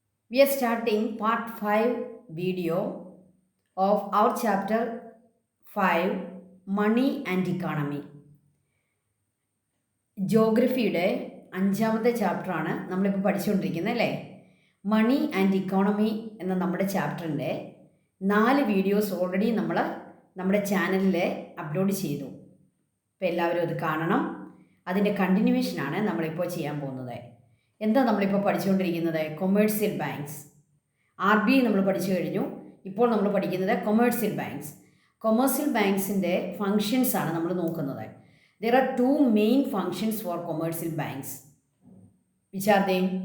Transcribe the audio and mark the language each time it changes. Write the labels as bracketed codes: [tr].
[en] We are starting part 5 video of our chapter 5 Money and Economy. [ml] ജോഗ്രഫിയുടെ അഞ്ചാമത്തെ ചാപ്റ്ററാണ് നമ്മളിപ്പോൾ പഠിച്ചുകൊണ്ടിരിക്കുന്നത് അല്ലേ. മണി ആൻഡ് ഇക്കോണമി എന്ന നമ്മുടെ ചാപ്റ്ററിൻ്റെ 4 വീഡിയോസ് ഓൾറെഡി നമ്മൾ നമ്മുടെ ചാനലിൽ അപ്ലോഡ് ചെയ്തു. അപ്പോൾ എല്ലാവരും അത് കാണണം. അതിൻ്റെ കണ്ടിന്യൂവേഷനാണ് നമ്മളിപ്പോൾ ചെയ്യാൻ പോകുന്നത്. എന്താ നമ്മളിപ്പോൾ പഠിച്ചുകൊണ്ടിരിക്കുന്നത്? Commercial banks. R B I നമ്മൾ പഠിച്ചു കഴിഞ്ഞു. ഇപ്പോൾ നമ്മൾ പഠിക്കുന്നത് കൊമേഴ്സ്യൽ ബാങ്ക്സ്. കൊമേഴ്സ്യൽ ബാങ്ക്സിൻ്റെ ഫങ്ഷൻസാണ് നമ്മൾ നോക്കുന്നത്. [en] There are two main functions for commercial banks. Which are they?